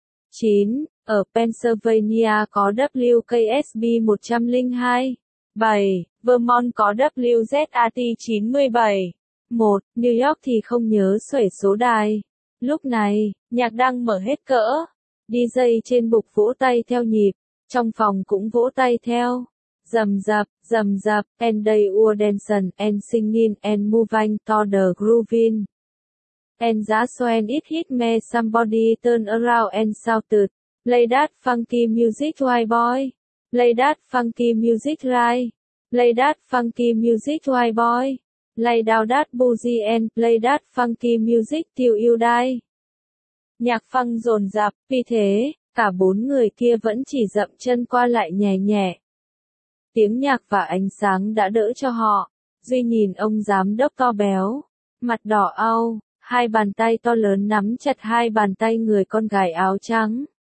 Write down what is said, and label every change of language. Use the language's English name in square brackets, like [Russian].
[Vietnamese] 9. Ở Pennsylvania có WKSB 102. 7. Vermont có WZAT 97. 1. New York thì không nhớ xuể số đài. Lúc này, nhạc đang mở hết cỡ. DJ trên bục vỗ tay theo nhịp. Trong phòng cũng vỗ tay theo. Dầm dập, [English] and they were dancing, and singing, and moving to the grooving. And that's when it hit me, somebody turn around and shouted, play that funky music, white boy. Play that funky music, right. Play that funky music, white boy. Lay down that boogie and play that funky music till you die. [Vietnamese] Nhạc funk rồn rập, vì thế, cả bốn người kia vẫn chỉ dậm chân qua lại nhẹ nhẹ. Tiếng nhạc và ánh sáng đã đỡ cho họ. Duy nhìn ông giám đốc to béo, mặt đỏ au, hai bàn tay to lớn nắm chặt hai bàn tay người con gái áo trắng.